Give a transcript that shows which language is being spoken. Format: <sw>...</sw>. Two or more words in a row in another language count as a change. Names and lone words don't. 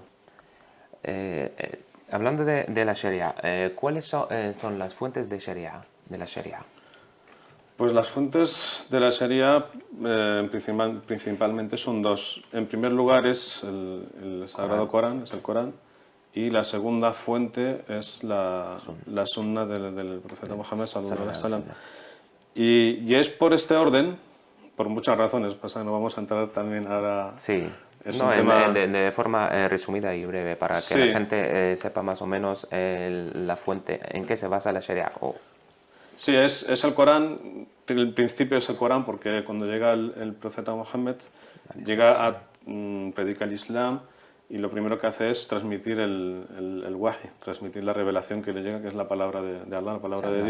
<es>Hablando de la sharia, ¿cuáles son las fuentes de la sharia? Pues las fuentes de la sharia principalmente son dos. En primer lugar es el Sagrado Corán, es el Corán, y la segunda fuente es la sunna del profeta Muhammad</es> <ar>صلى الله عليه وسلم.</ar> <es>Y es por este orden, por muchas razones, no vamos a entrar también ahora Es No, un tema... de forma resumida y breve, para que Sí, la gente sepa más o menos la fuente en que se basa la Sharia. sí, es el Corán, el principio es el Corán porque cuando llega el profeta Mohammed llega a predicar el Islam y lo primero que hace es transmitir el wahi, transmitir la revelación que le llega, que es la palabra de Allah, la palabra de</es>